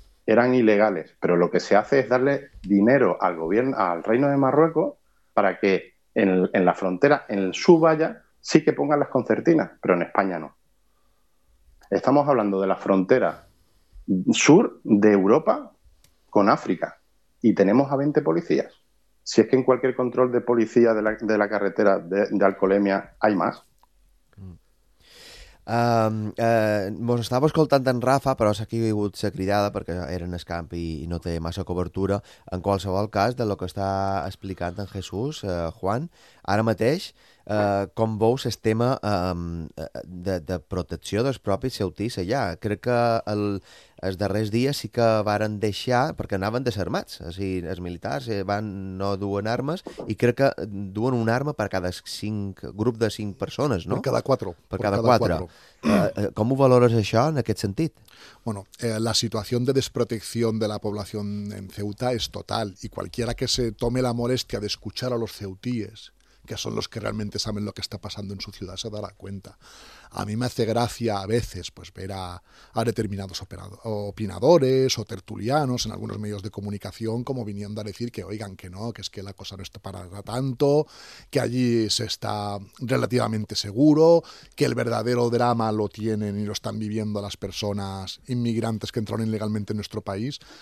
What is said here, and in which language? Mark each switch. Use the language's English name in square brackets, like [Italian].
[Spanish] eran ilegales, pero lo que se hace es darle dinero al gobierno, al Reino de Marruecos, para que en la frontera, en su valla, sí que pongan las concertinas, pero en España no. Estamos hablando de la frontera sur de Europa con África y tenemos a 20 policías. Si es que en cualquier control de policía de la carretera de Alcolemia hay más. [Catalan] Mos estava escoltant en Rafa, però s'ha aquí vingut la cridada perquè era en el camp i no té massa cobertura. En qualsevol cas, [Spanish] de lo que [Catalan] està explicant en Jesús, Juan, ara mateix, com veu el tema de protecció dels propis ceutis allà? Crec que els darrers dies sí que varen deixar, perquè anaven desarmats, o sigui, els militars van no duen armes, i crec que duen una arma per cada cinc, grup de cinc persones, no? Per cada quatre. Per cada quatre. Com ho valores això en aquest sentit? [Spanish] Bueno, la situación de desprotección de la población en Ceuta es total, y cualquiera que se tome la molestia de escuchar a los ceutíes, que son los que realmente saben lo que está pasando en su ciudad, se dará cuenta. A mí me hace gracia a veces pues ver a determinados opinadores o tertulianos en algunos medios de comunicación como viniendo a decir que oigan que no, que es que la cosa no está para tanto, que allí se está relativamente seguro, que el verdadero drama lo tienen y lo están viviendo las personas inmigrantes que entraron ilegalmente en nuestro país.